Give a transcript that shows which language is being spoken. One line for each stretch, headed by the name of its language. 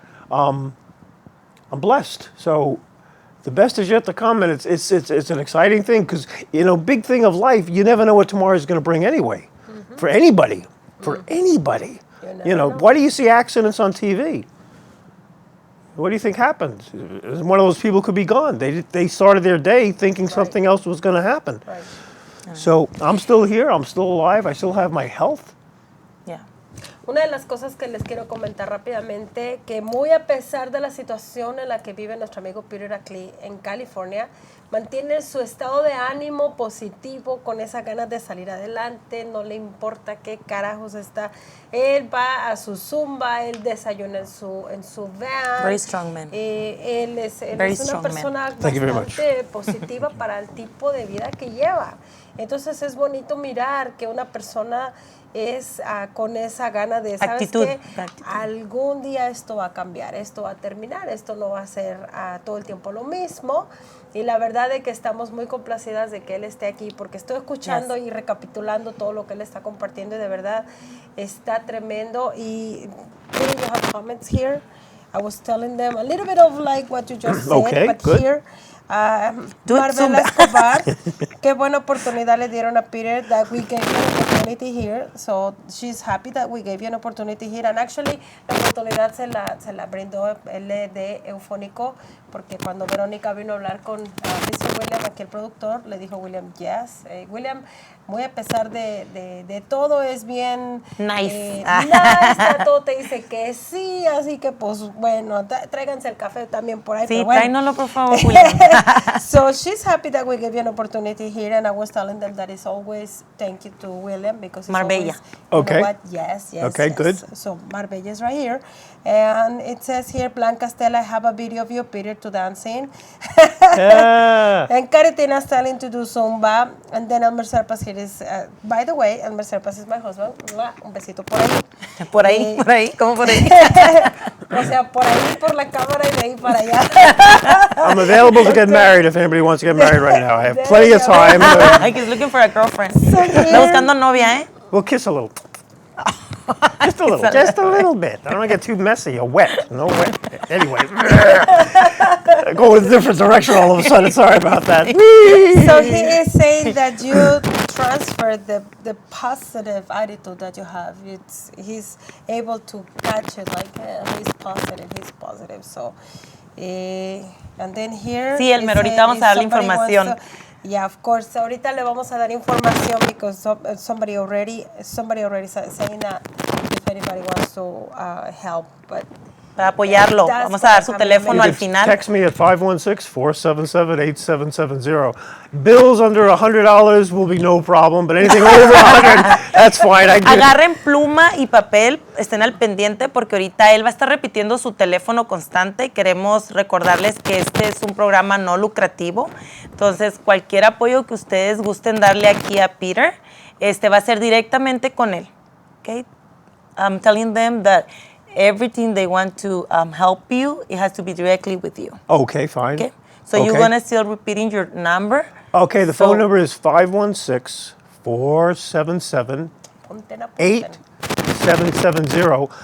English: I'm blessed. So the best is yet to come, and it's an exciting thing because, you know, big thing of life, you never know what tomorrow is going to bring anyway. For anybody. For anybody. You know, why do you see accidents on TV? What do you think happened? One of those people could be gone. They started their day thinking something else was going to happen. So I'm still here. I'm still alive. I still have my health.
Spanish: Una de las cosas que les quiero comentar rápidamente, que muy a pesar de la situación en la que vive nuestro amigo Peter aquí en California, mantiene su estado de ánimo positivo, con esas ganas de salir adelante, no le importa qué carajos está. Él va a su zumba, él desayuna en su van.
English: Very strong man.
Spanish: Él es una persona bastante positiva para el tipo de vida que lleva. Entonces es bonito mirar que una persona es con esa gana de, ¿sabes qué? Algún día esto va a cambiar, esto va a terminar, esto no va a ser todo el tiempo lo mismo. Y la verdad es que estamos muy complacidas de que él esté aquí, porque estoy escuchando y recapitulando todo lo que él está compartiendo y de verdad está tremendo.
English: Y you have comments here. I was telling them a little bit of like what you just said, but good. Here Marvela Escobar,
Spanish: qué buena oportunidad le dieron a
English: Peter that we gave you an opportunity here. So she's happy that we gave you an opportunity here. And actually,
Spanish: la oportunidad se la brindó el de Eufonico, porque cuando Verónica vino a hablar con Mr. William, aquí el productor, le dijo William, yes. William, muy a pesar de todo, es bien
English: nice.
Spanish: Todo te dice que sí, así que pues bueno, tráiganse el café también por ahí. Sí, pero bueno. tráinoslo por favor, William.
English: So she's happy that we gave you an opportunity here, and I was telling them that it's always thank you to William because it's Marbella. Always, you know what? Yes. Okay, yes. good. So Marbella is right here, and it says here, Blanca Stella, I have a video of you, Peter, to dancing. And Caritina's telling to do Zumba, and then Elmer Serpas here is, by the way, Elmer Serpas is my husband.
Spanish: Un besito por ahí. Por ahí, ¿cómo por ahí? O sea, por ahí, por la cámara y de ahí para allá.
English: I'm available to get married if anybody wants to get married right now. I have plenty of time. He's looking for a girlfriend.
Spanish: Está buscando novia, ¿eh?
English: We'll kiss a little. Just a little. Just a little bit. I don't want to get too messy or wet. No wet. Anyway. Go in a different direction all of a sudden. Sorry about that. So he is saying that you transfer the positive attitude that you have. He's able to catch it like he's positive. So, and then here.
Spanish: Sí, Elmer, ahorita vamos a dar la información.
English: Yeah, of course.
Spanish: Ahorita le vamos a dar información
English: because somebody already saying that if anybody wants to help, but.
Spanish: Para apoyarlo. Vamos a dar su teléfono al final. Text me at 516-477-8770. Bills under $100 will be no problem, but anything over 100, that's fine. Agarren pluma y papel, estén al pendiente porque ahorita él va a estar repitiendo su teléfono constante. Queremos recordarles que este es un programa no lucrativo. Entonces, cualquier apoyo que ustedes gusten darle aquí a Peter, va a ser directamente con él.
English: Okay? I'm telling them that everything they want to help you, it has to be directly with you. Okay, fine. Okay. So you're going to still repeating your number. Okay, the phone number is 516-477-8770.